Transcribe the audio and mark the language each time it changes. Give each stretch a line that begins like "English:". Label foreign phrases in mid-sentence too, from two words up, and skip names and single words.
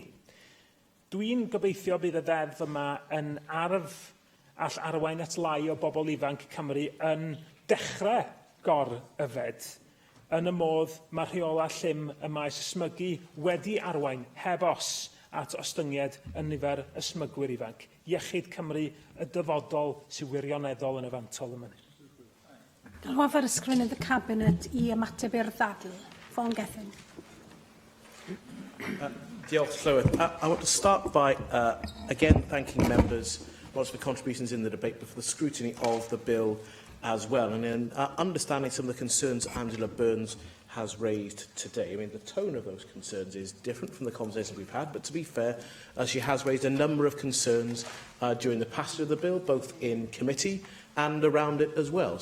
Welsh: Dwi'n gobeithio bydd y ddeddf yma yn arf all arwain at lai o bobl ifanc Cymru yn dechrau gor-yfed, yn y modd mae rheola llym y maes ysmygu wedi arwain heb os at ostyngiad yn nifer ysmygwyr ifanc. Iechyd Cymru y dyfodol sy'n wirioneddol yn y fantol yma. Galwaf ar ysgrifennydd y Cabinet i ymateb i'r ddadl. Fawn Gethin. Diolch, Llywydd.
English: I want to start by, again, thanking members for contributions in the debate, but for the scrutiny of the bill as well, and in understanding some of the concerns Angela Burns has raised today. I mean, the tone of those concerns is different from the conversations we've had, but to be fair, she has raised a number of concerns during the passage of the bill, both in committee and around it as well.